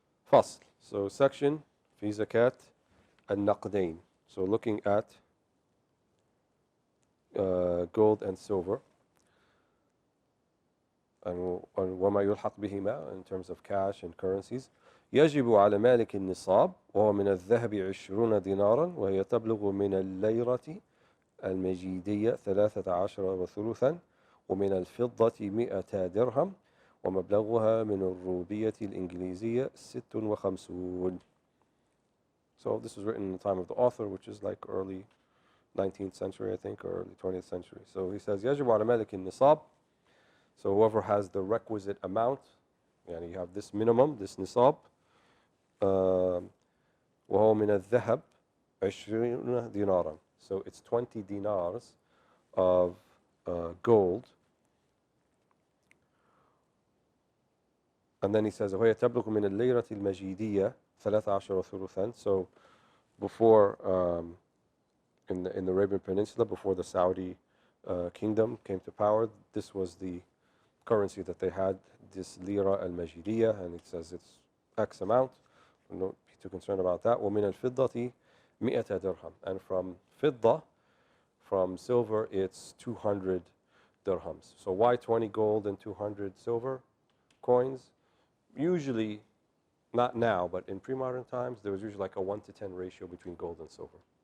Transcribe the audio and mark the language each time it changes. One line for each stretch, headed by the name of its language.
Arabic: Fasl.
English: So section,
Arabic: fi zakat al-naqdain.
English: So looking at gold and silver. And
Arabic: وما يلحق بهما
English: in terms of cash and currencies.
Arabic: يجب على مالك النصاب وهو من الذهب 20 دينارا وهي تبلغ من الليرة المجيدية 13 وثلثا ومن الفضة 100 درهم ومبلغها من الروبية الإنجليزية 56.
English: So this was written in the time of the author, which is like early 19th century, I think, or early 20th century. So he says,
Arabic: يجب على مالك النصاب.
English: So whoever has the requisite amount, يعني you have this minimum, this nisab,
Arabic: وهو من الذهب 20 دينارا.
English: So it's 20 dinars of gold. And then he says,
Arabic: وهي تبلغ من الليرة المجيدية 13 وثلثا.
English: So before, in the Arabian Peninsula, before the Saudi kingdom came to power, this was the currency that they had, this lira al-majidiyya, and it says it's X amount. Don't be too concerned about that.
Arabic: وَمِنَ الْفِضَّةِ 100 dirham.
English: And from fidda, from silver, it's 200 dirhams. So why 20 gold and 200 silver coins? Usually, not now, but in pre-modern times, there was usually like a 1-to-10 ratio between gold and silver.